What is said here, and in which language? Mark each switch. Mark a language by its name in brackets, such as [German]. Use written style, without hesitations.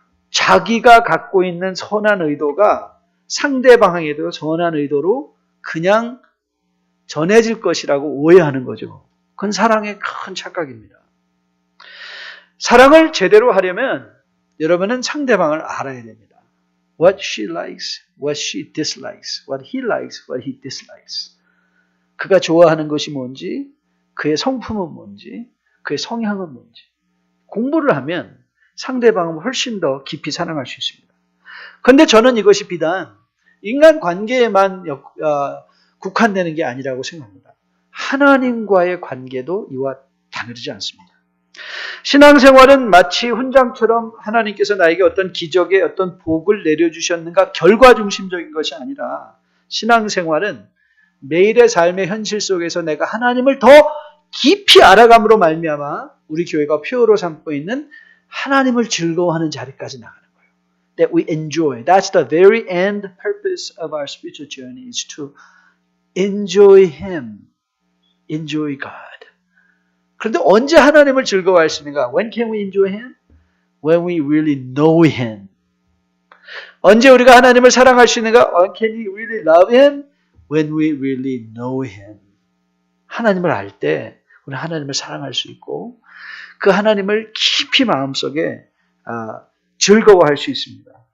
[Korean] 자기가 갖고 있는 선한 의도가 상대방에게도 선한 의도로 그냥 전해질 것이라고 오해하는 거죠. 그건 사랑의 큰 착각입니다. 사랑을 제대로 하려면 여러분은 상대방을 알아야 됩니다. [English] What she likes, what she dislikes, what he likes, what he dislikes. [Korean] 그가 좋아하는 것이 뭔지, 그의 성품은 뭔지, 그의 성향은 뭔지. 공부를 하면 상대방은 훨씬 더 깊이 사랑할 수 있습니다. 그런데 저는 이것이 비단 인간 관계에만 국한되는 게 아니라고 생각합니다. 하나님과의 관계도 이와 다르지 않습니다. 신앙생활은 마치 훈장처럼 하나님께서 나에게 어떤 기적의 어떤 복을 내려주셨는가 결과 중심적인 것이 아니라 신앙생활은 매일의 삶의 현실 속에서 내가 하나님을 더 깊이 알아감으로 말미암아 우리 교회가 표어로 삼고 있는 하나님을 즐거워하는 자리까지 나가는 거예요. [English] That we enjoy. That's the very end purpose of our spiritual journey is to enjoy Him. Enjoy God. [Korean] 그런데 언제 하나님을 즐거워할 수 있는가? [English] When can we enjoy Him? When we really know Him. [Korean] 언제 우리가 하나님을 사랑할 수 있는가? [English] Can we really love Him? When we really know Him. [Korean] 하나님을 알 때 우리는 하나님을 사랑할 수 있고 그 하나님을 깊이 마음속에 즐거워할 수 있습니다.